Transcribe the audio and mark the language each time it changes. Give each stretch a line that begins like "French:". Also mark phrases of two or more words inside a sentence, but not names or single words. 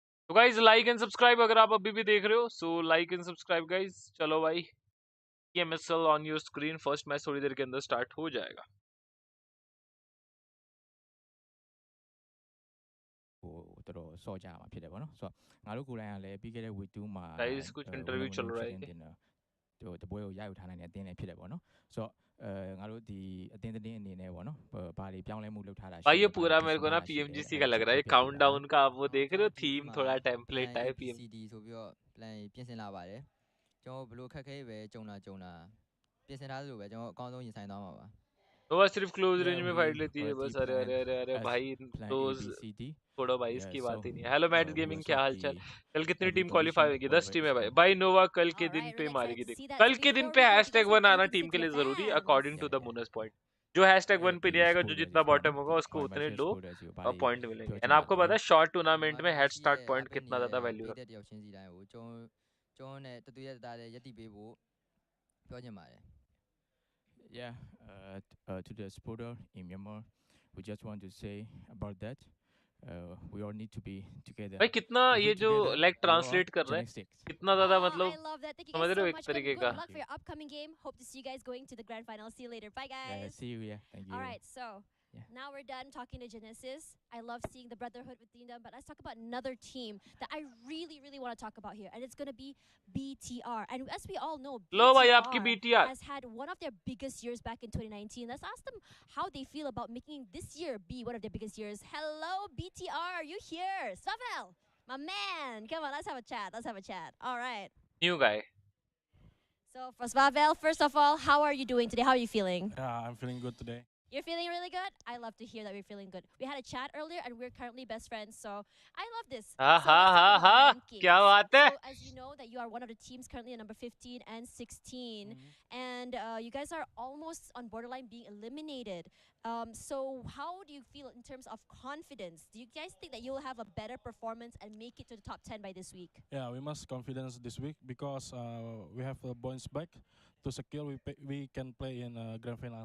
Hindi: तो
English: guys like and subscribe
Hindi: अगर आप अभी भी देख रहे हो,
English: so like and subscribe guys.
Hindi: चलो भाई,
English: PMSL on your screen. first match
Hindi: थोड़ी देर के अंदर स्टार्ट हो जाएगा।
Burmese: တော်စော့ကြမှာဖြစ်တယ်ပေါ့နော်ဆိုတော့ငါတို့ကိုယ်တိုင်ကလည်းပြီးခဲ့တဲ့ week 2မှာ
Hindi: गाइज कुछ इंटरव्यू चल रहा है
Burmese: တင်တော့တပွဲကိုရယူထားနိုင်တဲ့အသင်းလည်းဖြစ်တယ်ပေါ့နော်ဆိုတော့ငါတို့ဒီအသင်းသတင်းအနေနဲ့ပေါ့နော်ဘာတွေပြောင်းလဲမှုလုပ်ထားတာရှိ
Hindi: भाई ये पूरा मेरे को ना PMGC का लग रहा है, काउंटडाउन का। आप वो देख रहे हो, थीम थोड़ा टेम्पलेट है PM
Burmese: CD ဆိုပြီးတော့ plan ပြင်ဆင်လာပါတယ်ကျွန်တော်ဘလို့ခက်ခဲပဲကြုံတာပြင်ဆင်ထားသလိုပဲကျွန်တော်အကောင်းဆုံးရင်ဆိုင်သွားမှာပါ
Hindi: तो बस सिर्फ
English: close range
Hindi: में फाइट लेती है बस। अरे अरे अरे अरे भाई क्लोज छोड़ो भाई, इसकी बात ही नहीं। हेलो मैट्स गेमिंग, क्या हाल चाल? कल कितनी टीम क्वालिफाई होगी? 10 टीम है भाई। भाई नोवा कल के दिन पे मारेगी। देख कल के दिन पे #1 आना टीम के लिए जरूरी,
English: according to the bonus point.
Hindi: जो #1 पे नहीं आएगा, जो जितना बॉटम होगा उसको उतने
English: low point
Hindi: मिलेंगे। एंड आपको पता है
English: short tournament
Hindi: में
English: head start point
Hindi: कितना ज्यादा वैल्यू रखता है।
Burmese: တယောက်ချင်းစီတိုင်းကိုကျွန်တော်နဲ့တူရတာတဲ့ယက်တိပေးဖို့ပြောချင်ပါတယ်
English: Yeah, to the supporter in Myanmar, we just want to say about that. We all need to be together.
Hindi: भाई कितना ये जो
English: like translate
Hindi: कर रहा है, कितना ज्यादा मतलब समझ रहे हो एक तरीके का।
English: Good luck for your upcoming game. Hope to see you guys going to the grand final. See you later. Bye guys. Yeah, see you. Yeah, thank you. All right, so Yeah. now we're done talking to Genesis. I love seeing the brotherhood within them, but let's talk about another team that I really want to talk about here, and it's going to be BTR. And as we all know,
Hindi: लो भाई आपकी BTR
English: has had one of their biggest years back in 2019. Let's ask them how they feel about making this year be one of their biggest years. Hello, BTR, are you here? Swavel, my man, come on, let's have a chat. Let's have a chat. All right. new guy. So for Swavel, first of all, how are you doing today? How are you feeling? I'm feeling good today. You're feeling really good? I love to hear that we're feeling good. We had a chat earlier and we're currently best friends, so I love this. Ha So ha let's ha talk about ha, rankings.
Hindi: क्या बात है?
English: So as you know that you are one of the teams currently at number 15 and 16, and you guys are almost on borderline being eliminated. So how do you feel in terms of confidence? Do you guys think that you'll have a better performance and make it to the top 10 by this week? Yeah, we must confidence this week because we have points back to secure we can play in grand final.